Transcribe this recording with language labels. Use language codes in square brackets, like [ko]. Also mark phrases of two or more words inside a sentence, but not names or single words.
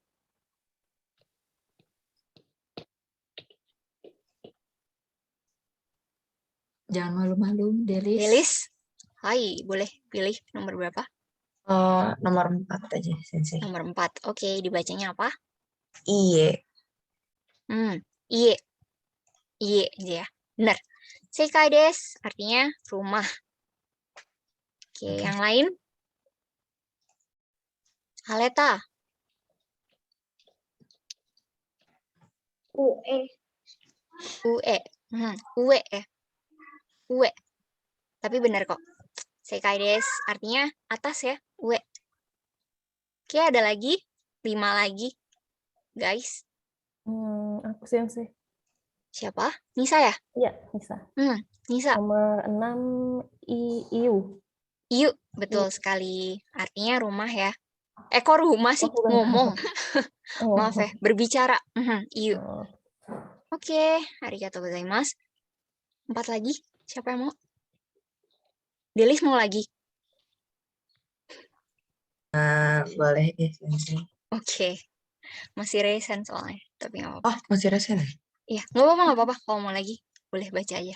[id] Jangan malu-malu, Delis. Delis? Hai, boleh pilih nomor berapa? Nomor 4 aja, Sensei. Nomor 4. Oke, dibacanya apa? Iye. Iye. Iye aja ya. Benar. [ja] 正解です. [id] Artinya rumah. Oke, yang lain? Aleta. UE. UE. UE ya. UE. Tapi benar kok. [ja] 正解です. [id] Artinya atas ya. UE. Oke, ada lagi. 5 lagi. Guys. Aku Sensei. Siapa? Nisa ya? Iya, bisa. Nisa. Nomor 6 Iu. Yuk, betul sekali. Artinya rumah ya. Kok rumah sih? Oh, bukan. Ngomong. Oh. Maaf ya, berbicara. Yuk. Oh. Oke, [ja] ありがとうございます. [id] 4 lagi. Siapa yang mau? Delis mau lagi? Boleh ya, Sensei. Oke. Masih resen soalnya. Tapi nggak apa-apa. Oh, masih resen ya? Iya, nggak apa-apa. Kalau mau lagi, boleh baca aja.